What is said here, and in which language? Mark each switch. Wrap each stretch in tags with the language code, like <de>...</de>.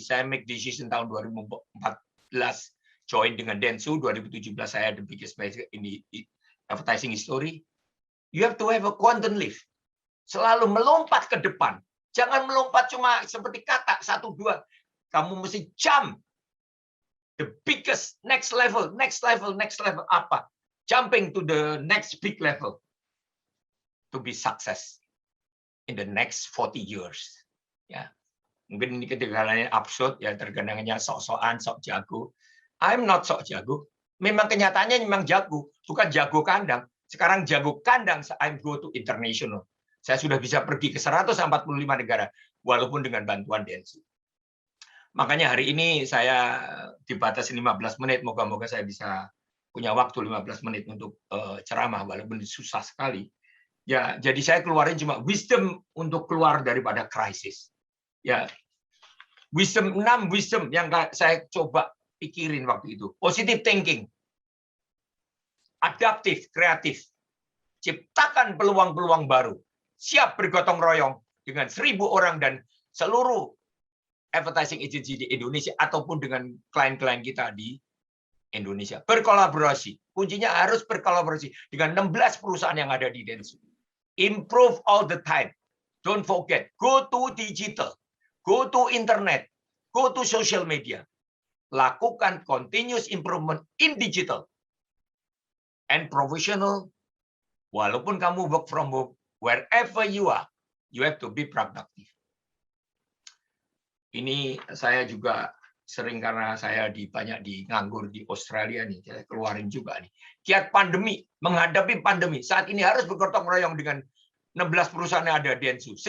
<id>Saya</id> <en>make decision</en> <id>tahun 2014 join dengan Densu.</id> <en>2017</en> <id>saya</id> <en>the biggest player in the advertising history. You have to have a quantum leap.</en> <id>Selalu melompat ke depan. Jangan melompat cuma seperti kata 1, 2. Kamu mesti</id> <en>jump. The biggest next level</en> <id>apa?</id> <en>Jumping to the next big level to be success in the next 40 years.</en> <id>Ya. Mungkin ini kedengarannya absurd ya, terkadangnya sok-sokan, sok jago.</id> <en>I'm not</en> <id>sok jago. Memang kenyataannya memang jago, bukan jago kandang. Sekarang jago kandang,</id> <en>I'm go to international.</en> <id>Saya sudah bisa pergi ke 145 negara, walaupun dengan bantuan Densu. Makanya hari ini saya dibatasi 15 menit, moga-moga saya bisa punya waktu 15 menit untuk ceramah, walaupun susah sekali. Ya, jadi saya keluarin cuma wisdom untuk keluar daripada krisis. Ya, wisdom 6 wisdom yang saya coba pikirin waktu itu.</id> <en>Positive thinking,</en> <id>adaptif, kreatif, ciptakan peluang-peluang baru, siap bergotong royong dengan 1.000 orang dan seluruh advertising agency di Indonesia ataupun dengan klien-klien kita di Indonesia. Berkolaborasi. Kuncinya harus berkolaborasi dengan 16 perusahaan yang ada di Densu.</id> <en>Improve all the time. Don't forget, go to digital, go to internet, go to social media.</en> <id>Lakukan</id> <en>continuous improvement in digital and professional.</en> <id>Walaupun kamu</id> <en>work from home, wherever you are, you have to be productive.</en> <id>Ini saya juga sering karena saya banyak nganggur di Australia nih, saya keluarin juga nih. Kiat pandemi, menghadapi pandemi. Saat ini harus bergotong royong dengan 16 perusahaan yang ada di Densu.</id>